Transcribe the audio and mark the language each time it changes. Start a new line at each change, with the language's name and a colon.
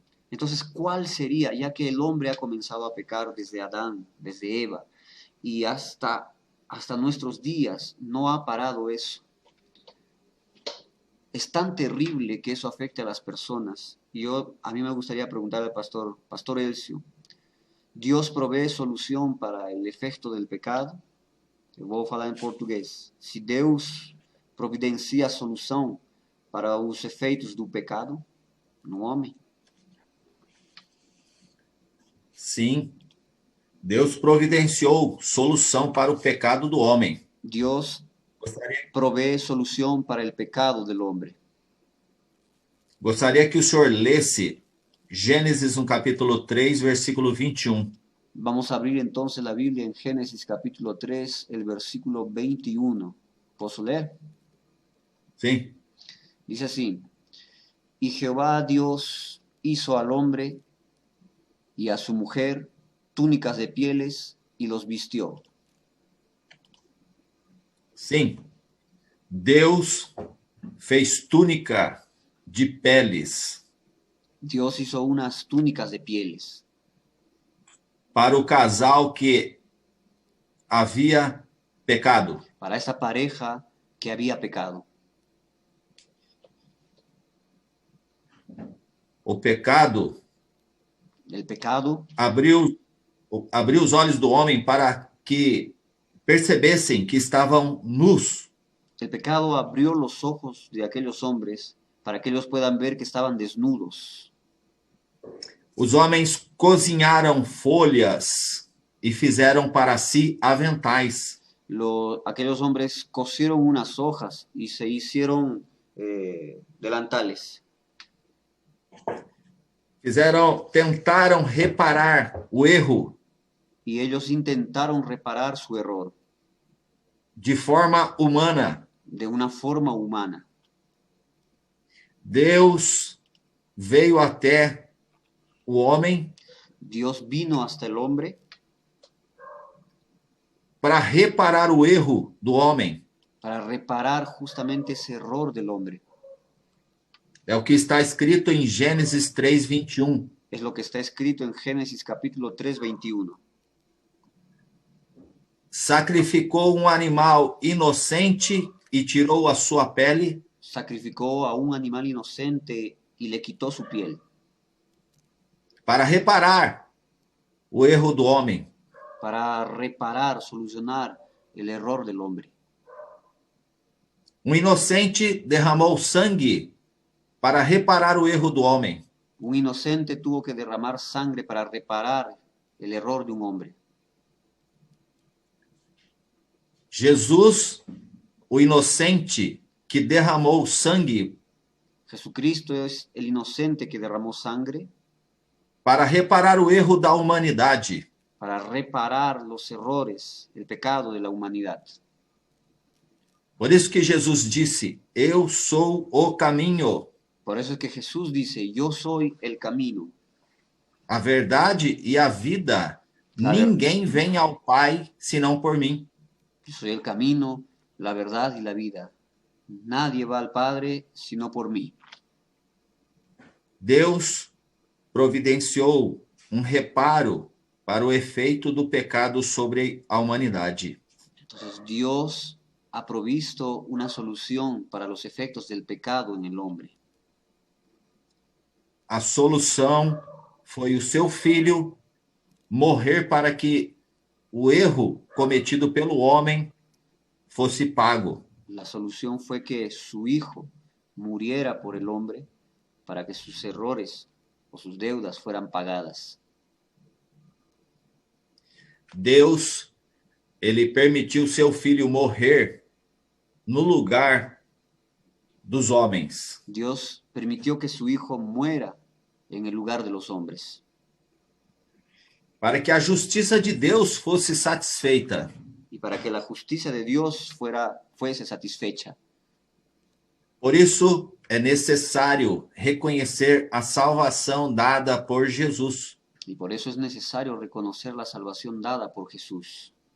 Spanish: Entonces, ¿cuál sería, ya que el hombre ha comenzado a pecar desde Adán, desde Eva, y hasta nuestros días no ha parado eso? Es tan terrible que eso afecte a las personas. Y a mí me gustaría preguntarle al Pastor Elcio, ¿Dios provee solución para el efecto del pecado?
Portuguese: Eu vou falar em português. Se Deus providencia a solução para os efeitos do pecado no homem? Sim, Deus providenciou solução para o pecado do homem.
Spanish: Dios provee solución para el pecado del hombre.
Portuguese: Gostaria que o senhor lesse Gênesis no capítulo 3, versículo 21.
Spanish: Vamos a abrir entonces la Biblia en Génesis capítulo 3, el versículo 21. ¿Puedo leer?
Portuguese: Sim.
Spanish: Dice así: y Jehová Dios hizo al hombre y a su mujer túnicas de pieles y los vistió.
Portuguese: Sim. Deus fez túnica de peles
Spanish: Dios hizo unas túnicas de pieles
Portuguese: para o casal que havia pecado.
Spanish: para esa pareja que había pecado.
Portuguese: O pecado
Spanish: El pecado
Portuguese: abriu os olhos do homem para que percebessem que estavam nus.
Spanish: El pecado abrió los ojos de aquellos hombres para que ellos puedan ver que estaban desnudos.
Portuguese: Os homens cozinharam folhas e fizeram para si aventais.
Spanish: Aquellos hombres cosieron unas hojas y se hicieron delantales.
Portuguese: Tentaram reparar o erro
Spanish: Y ellos intentaron reparar su error
Portuguese: de forma humana.
Spanish: de una forma humana.
Portuguese: Deus veio até o homem
Spanish: Dios vino hasta el hombre
Portuguese: para reparar o erro do homem.
Spanish: para reparar justamente ese error del hombre.
Portuguese: É o que está escrito em Gênesis 3, 21.
Spanish: Es lo que está escrito en Génesis capítulo 3, 21.
Portuguese: Sacrificou um animal inocente e tirou a sua pele
Spanish: Sacrificó a un animal inocente y le quitó su piel
Portuguese: para reparar o erro do homem.
Spanish: para reparar, solucionar el error del hombre.
Portuguese: Um inocente derramou sangue para reparar o erro do homem.
Spanish: Un inocente tuvo que derramar sangre para reparar el error de un hombre.
Portuguese: Jesus, o inocente que derramou sangue
Spanish: Jesucristo es el inocente que derramó sangre
Portuguese: para reparar o erro da humanidade.
Spanish: para reparar los errores, el pecado de la humanidad.
Portuguese: Por isso que Jesus disse: Eu sou o caminho,
Spanish: Por eso es que Jesús dice, yo soy el camino,
Portuguese: a verdade e a vida.
Spanish: A ver.
Portuguese: Ninguém vem ao Pai senão por mim.
Spanish: yo soy el camino, la verdad y la vida. Nadie va al Padre sino por mí.
Portuguese: Deus providenciou um reparo para o efeito do pecado sobre a humanidade.
Spanish: Entonces Dios ha provisto una solución para los efectos del pecado en el hombre.
Portuguese: A solução foi o seu filho morrer para que o erro cometido pelo homem fosse pago.
Spanish: La solución fue que su Hijo muriera por el hombre para que sus errores o sus deudas fueran pagadas.
Portuguese: Deus, ele permitiu seu filho morrer no lugar dos homens,
Spanish: Dios permitió que su Hijo muera en el lugar de los hombres,
Portuguese: para que a justiça de Deus fosse satisfeita.
Spanish: y para que la justicia de Dios fuese satisfecha.
Portuguese: Por isso, é necessário reconhecer a salvação dada por Jesus.
Spanish: Y por eso es necesario reconocer la salvación dada por Jesús,